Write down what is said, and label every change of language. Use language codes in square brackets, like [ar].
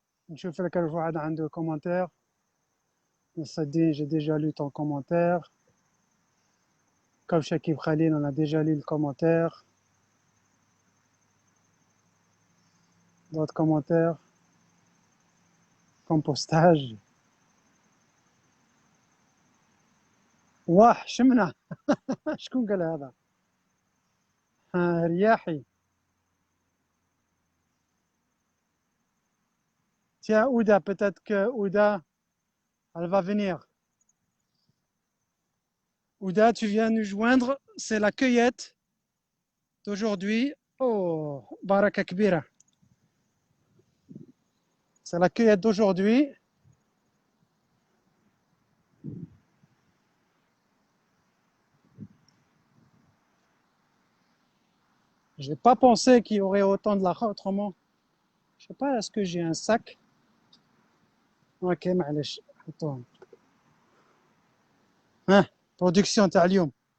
[ar] نشوف لك واحد عنده commentaire. [fr] J'ai déjà lu ton commentaire. Comme Shakib Khalil, on a déjà lu le commentaire. D'autres commentaires. Compostage. [ar] واه شمنا. شكون قال هذا؟ رياحي. [fr] Tiens, Ouda, peut-être que Ouda, elle va venir. Ouda, tu viens nous joindre. C'est la cueillette d'aujourd'hui. [ar] Oh, Baraka Kbira. [fr] C'est la cueillette d'aujourd'hui. Je n'ai pas pensé qu'il y aurait autant de la autrement. Je sais pas, est-ce que j'ai un sac? Ok, [ar] معلش. [fr] Attends. Hein, production [ar] تاع اليوم.